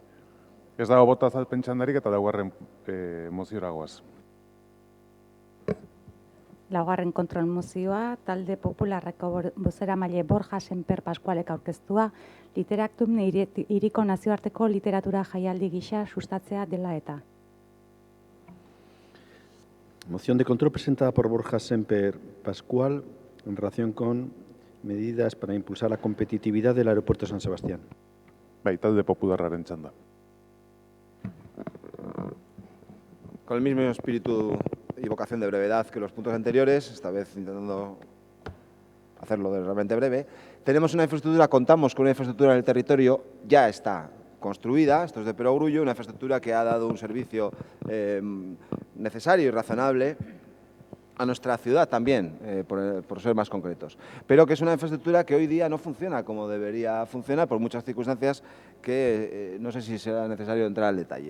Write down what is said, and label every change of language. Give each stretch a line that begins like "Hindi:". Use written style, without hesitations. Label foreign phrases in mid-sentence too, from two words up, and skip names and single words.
Basque: Ez dago bota azalpen txandarik eta laugarren moziora goaz. Laugarren kontrol mozioa, talde popularreko bozeramaile Borja Senper Pascualek aurkeztua, Literaktum hiriko nazioarteko literatura jaialdi gisa sustatzea dela eta.
Spanish: Moción de control presentada por Borja Semper Pascual en relación con medidas para impulsar la competitividad del aeropuerto de San Sebastián.
Basque: Bai, talde popularraren txanda.
Spanish: Con el mismo espíritu y vocación de brevedad que los puntos anteriores, esta vez intentando hacerlo realmente breve, tenemos una infraestructura, contamos con una infraestructura en el territorio, ya está construida, esto es de perogrullo, una infraestructura que ha dado un servicio necesario y razonable a nuestra ciudad también, por ser más concretos, pero que es una infraestructura que hoy día no funciona como debería funcionar por muchas circunstancias que no sé si será necesario entrar al detalle.